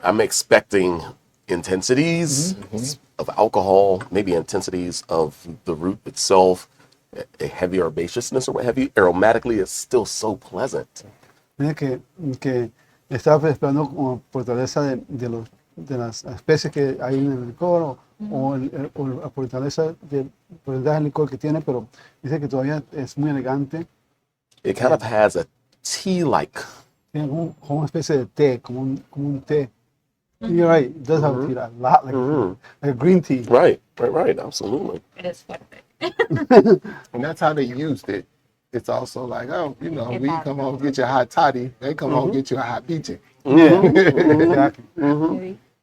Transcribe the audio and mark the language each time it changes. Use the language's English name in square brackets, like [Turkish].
[English] I'm expecting intensities of alcohol, maybe intensities of the root itself, a heavy herbaceousness or what have you. Aromatically, it's still so pleasant. [Spanish] Mira que estaba esperando como fortaleza de las especies que hay en el licor o la fortaleza del porcentaje del licor que tiene, pero dice que todavía es muy elegante. [English] It kind of has a tea-like. [Spanish] Tiene como una especie de té, como un té. [English] You're right, it does have a tea, a lot like a green tea. Right. Absolutely. [Spanish] Pero es fuerte. [English] And that's how they used it it's also like, oh, you know, we [Spanish] Exacto. [English] come home get you a hot toddy, they come home get you a hot biche. Yeah, exactly.